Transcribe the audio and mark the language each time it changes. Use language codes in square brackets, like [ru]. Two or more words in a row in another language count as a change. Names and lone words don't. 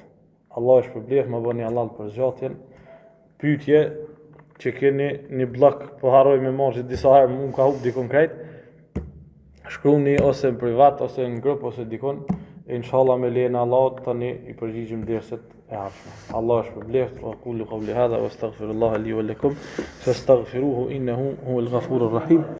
[sq] Allah është përblef, më bëni halal për zgjatjen. Pyetje që keni një blok, po harroj me marrë disa herë, më ka hup di konkret. Shkruani ose në privat ose në grup ose dikon. Inshallah me lejen e Allahut tani i përgjigjim derset e ardhshme. Allah është përbleft, [ar] وأقول قولي هذا وأستغفر الله لي ولكم فاستغفروه إنه هو الغفور الرحيم.